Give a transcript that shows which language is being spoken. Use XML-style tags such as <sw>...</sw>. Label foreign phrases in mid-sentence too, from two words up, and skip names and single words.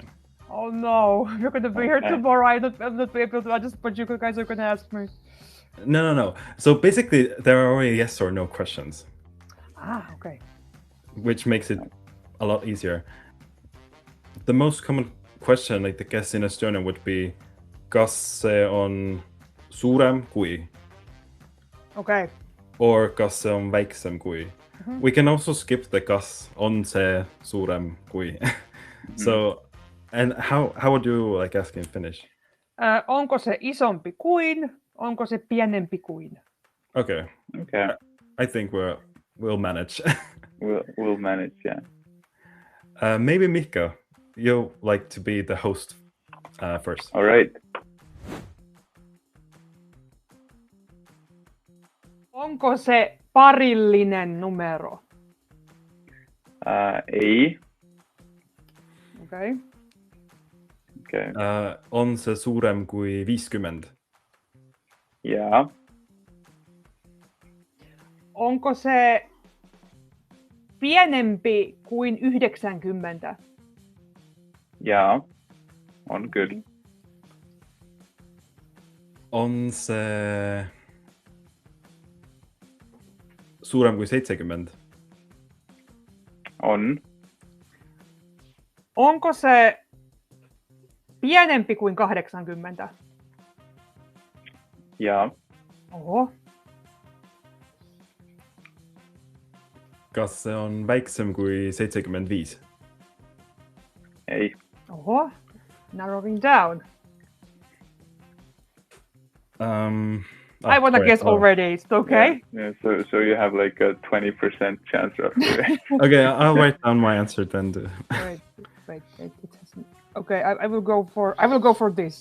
<en>Oh no, you're gonna be here tomorrow. I'm not be able to adjust, but you guys are gonna ask me. No. So basically, there are only yes or no questions. Ah, okay. Which makes it a lot easier. The most common question, I guess, in Estonian would be,</en> <et>kas see on suurem kui?</et> <en>Okay. Or</en> <et>kas see on väiksem kui?</et> <en>We can also skip the</en> <et>kas on see suurem kui.</et> <en>So, and how would you ask in Finnish?</en> <fi>Onko se isompi kuin? Onko se pienempi kuin?</fi> <en>Okay. I think we'll manage. we'll manage, yeah. Maybe Mika, you like to be the host first. All right.</en> <fi>Onko se parillinen numero? Ei.</fi> <en>Okay.</en> <et>On se suurem kui 50?</et> <fi>Jaa. Onko se pienempi kuin 90? Jaa. On kyllä.</fi> <et>On se suurem kui 70? On.</et> <fi>Onko se pienempi kuin 80? Jaa. Oho.</fi> <et>Kas se on väiksem kui 75? Ei.</et> <en>Oho. Narrowing down. I want to guess already. It's okay. Yeah. So you have a 20% chance roughly. Okay, I'll write down my answer then. Wait. It hasn't. Okay, I will go for this.</en>